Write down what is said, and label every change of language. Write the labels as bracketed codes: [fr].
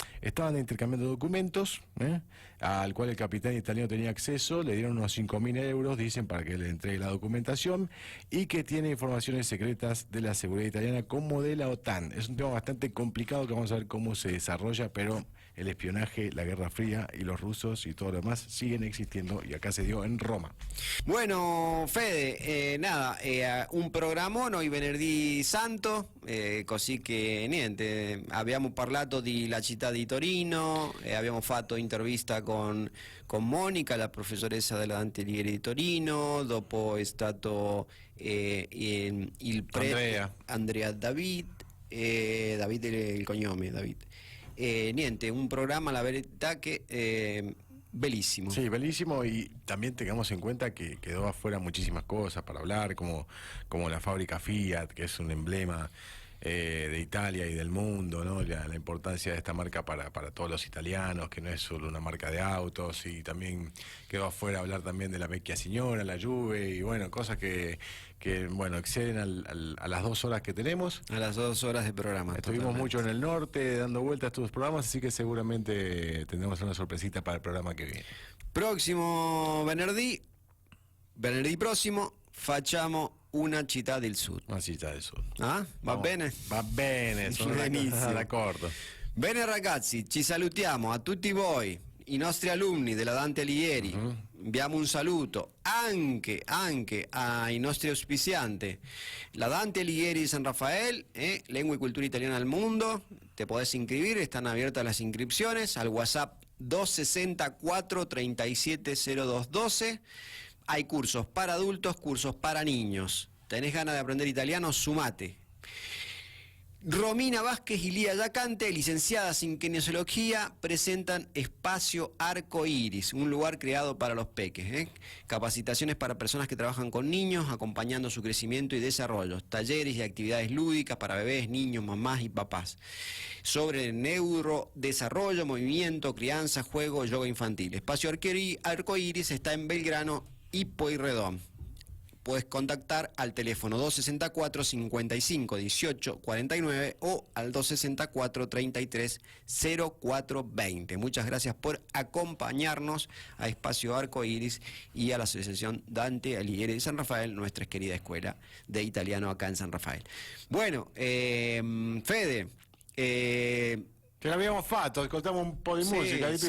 [es] Estaban intercambiando documentos, al cual el capitán italiano tenía acceso, le dieron unos 5.000 euros, dicen, para que le entregue la documentación, y que tiene informaciones secretas de la seguridad italiana como de la OTAN. Es un tema bastante complicado que vamos a ver cómo se desarrolla, pero el espionaje, la Guerra Fría y los rusos y todo lo demás siguen existiendo, y acá se dio en Roma. [it] Bueno, Fede, un programma noi venerdì santo, così che niente, abbiamo parlato della città di Torino, abbiamo fatto intervista con Monica, la professoressa della Dante Alighieri di Torino, dopo è stato il prete Andrea David, David è il cognome, David. Niente, [es] un programa, [it] la verità che bellísimo. [es] Sí, bellísimo, y también tengamos en cuenta que quedó afuera muchísimas cosas para hablar, como la fábrica Fiat, que es un emblema de Italia y del mundo, ¿no? La importancia de esta marca para todos los italianos, que no es solo una marca de autos, y también quedó afuera hablar también de la Vecchia Signora, la Juve, y bueno, cosas que bueno, exceden a las 2 horas que tenemos. A las 2 horas de programa. Estuvimos totalmente. mucho en el norte dando vueltas a estos programas, así que seguramente tendremos una sorpresita para el programa que viene. [it] Prossimo venerdì prossimo, facciamo una città del sud. Una città del sud. Ah? Va [es] Vamos. [it] bene? Va bene, sono Benissimo. d'accordo. Bene ragazzi, ci salutiamo a tutti voi, i nostri alunni della Dante Alighieri. Abbiamo un saluto anche ai nostri auspicianti, la Dante Alighieri di San Rafael, Lengua y Cultura Italiana al Mundo. [es] Te podés inscribir, están abiertas las inscripciones al WhatsApp 264 370212. Hay cursos para adultos, cursos para niños. ¿Tenés ganas de aprender italiano? Sumate. Romina Vázquez y Lía Yacante, licenciadas en kinesiología, presentan Espacio Arco Iris, un lugar creado para los peques. Capacitaciones para personas que trabajan con niños, acompañando su crecimiento y desarrollo. Talleres y actividades lúdicas para bebés, niños, mamás y papás. Sobre neurodesarrollo, movimiento, crianza, juego, yoga infantil. Espacio Arco Iris está en Belgrano y Pueyrredón. Puedes contactar al teléfono 264 55 18 49 o al 264 33 04 20. Muchas gracias por acompañarnos a Espacio Arco Iris y a la Asociación Dante Alighieri de San Rafael, nuestra querida escuela de italiano acá en San Rafael. Bueno, Fede. [it] Che l'abbiamo fatto, ascoltiamo un po' di musica di più.